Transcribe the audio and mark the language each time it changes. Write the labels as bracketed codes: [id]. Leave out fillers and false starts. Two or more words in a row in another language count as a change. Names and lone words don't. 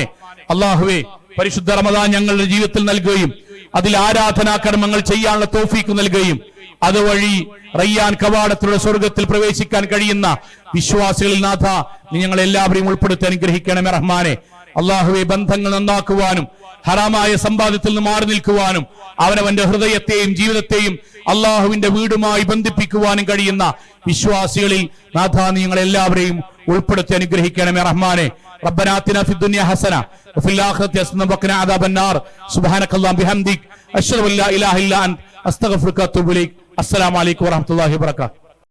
[ml] അള്ളാഹുവേ, പരിശുദ്ധ റമദാൻ ഞങ്ങളുടെ ജീവിതത്തിൽ നൽകുകയും അതിൽ ആരാധനാ കർമ്മങ്ങൾ ചെയ്യാനുള്ള തൗഫീക്ക് നൽകുകയും അതുവഴി റയ്യാൻ കവാടത്തിലുള്ള സ്വർഗത്തിൽ പ്രവേശിക്കാൻ കഴിയുന്ന വിശ്വാസികളിൽ നാഥ നീ ഞങ്ങൾ എല്ലാവരെയും ഉൾപ്പെടുത്തി അനുഗ്രഹിക്കണമേ റഹ്മാനെ. അള്ളാഹുവെ, ബന്ധങ്ങൾ നന്നാക്കുവാനും ഹറാമായ സമ്പാദ്യത്തിൽ നിന്ന് മാറി നിൽക്കുവാനും അവനവന്റെ ഹൃദയത്തെയും ജീവിതത്തെയും അള്ളാഹുവിന്റെ വീടുമായി ബന്ധിപ്പിക്കുവാനും കഴിയുന്ന വിശ്വാസികളിൽ നാഥ നീ ഞങ്ങൾ എല്ലാവരെയും ഉൾപ്പെടുത്തി അനുഗ്രഹിക്കണമേ റഹ്മാനെ. [ar] ربنا آتنا في الدنيا حسنة وفي الآخرة حسنة وقنا عذاب النار سبحانك اللهم بحمدك أشهد أن لا إله إلا أنت أستغفرك وأتوب إليك. السلام عليكم ورحمة الله وبركاته.